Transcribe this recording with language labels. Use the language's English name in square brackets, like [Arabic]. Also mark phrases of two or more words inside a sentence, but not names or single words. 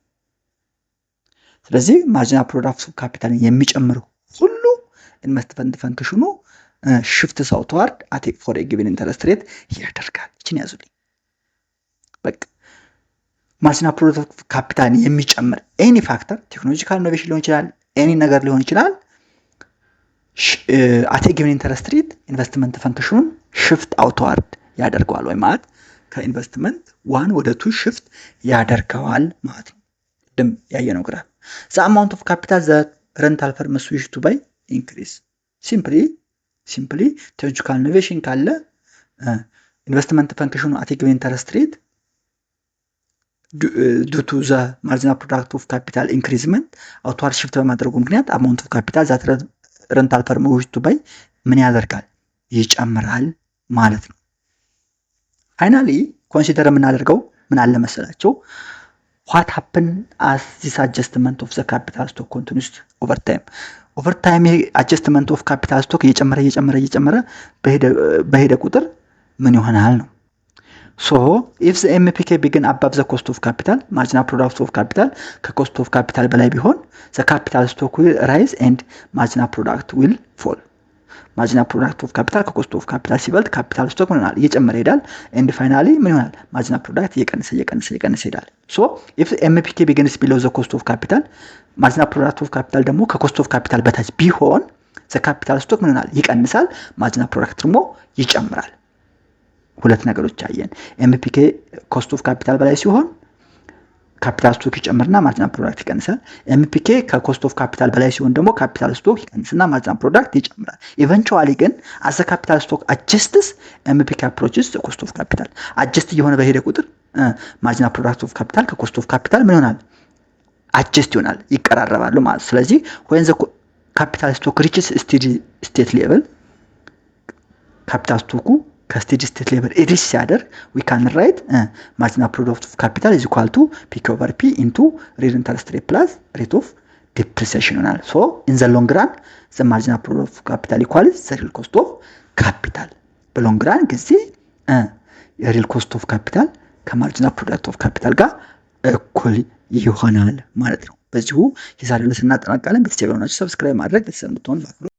[English] ስለዚህ marginal product capital [Amharic] የሚጨምር ሁሉ [English] investment function shifts outward at for given interest rate [Amharic] ያደርጋል። እቺን ያዙልኝ በቃ [English] marginal product capital የሚጨምር any factor technological innovation [Amharic] ሊሆን ይችላል፣ ኤኒ ነገር ሊሆን ይችላል። [English] at given interest rate investment function shift outward [Amharic] ያደርገዋል ወይ ማለት ከኢንቨስትመንት 1 ወደ 2 ሽፍት ያደርገዋል ማለት ነው። ደም ያየነው ግራፍ [English] the amount of capital that rental firms wish to buy increase. simply technological innovation ካለ investment function at given interest rate due to the marginal product of capital increasement outward shift [Amharic] በማድረጉ ምክንያት [English] amount of capital that rental firm wish to buy [Amharic] ምን ያደርጋል? ይጨምራል ማለት ነው። [English] finally consider [Amharic] የምናደርገው ምን አለ መሰላችሁ? [English] what happen as this adjustment of the capital stock continues over time. over time adjustment of capital stock [Amharic] እየጨመረ በሄደ ቁጥር ምን ይሆናል ነው? [English] So if the MPK begin above the cost of capital, marginal product of capital cost of capital [Amharic] በላይ ቢሆን [English] the capital stock will rise and marginal product will fall. marginal product of capital cost of capital [Amharic] ሲበልጥ [English] capital stock [Amharic] ምን ይሆናል? እየጨመረ ይሄዳል [English] and finally [Amharic] ምን ይሆናል? [English] marginal product [Amharic] እየቀነሰ ይሄዳል. [English] So if MPK begins below the cost of capital, marginal product of capital ደግሞ cost of capital [Amharic] በታች ቢሆን [English] the capital stock [Amharic] ምን ይሆናል? ይቀንሳል, [English] marginal product [Amharic] ደግሞ ይጨምራል. ሁለት ነገሮች አየን። [English] MPK cost of capital [Amharic] በላይ ሲሆን [English] capital stock [Amharic] ይጨምርና [English] marginal product [Amharic] ይቀንሳል። [English] MPK cost of capital [Amharic] በላይ ሲሆን ደግሞ [English] capital stock [Amharic] ይቀንስና [English] marginal product [Amharic] ይጨምራል። ኢቨንቹአሊ ግን [English] as the capital stock adjusts MPK approaches cost of capital adjust [Amharic] እየሆነ በሄደ ቁጥር [English] marginal product of capital cost of capital [Amharic] ከኮስት ኦፍ ካፒታል ምን ይሆናል? አጀስት ይሆናል፣ ይቀራረባሉ ማለት። ስለዚህ [English] when the capital stock reaches steady state level capital stock steady state level reach [Amharic] ሲያደርግ [English] we can write marginal product of capital is equal to P over P into real interest rate plus rate of depreciation ይሆናል። so in the long run the marginal product of capital equals the real cost of capital long run ጊዜ real cost of capital marginal product of capital [Amharic] ጋር እኩል ይሆናል ማለት ነው። በዚሁ የዛሬውን እናጠናቅቃለን። ቤተሰብ የሆናችሁ ሰብስክራይብ ማድረግ ቤተሰብ እንድትሆኑ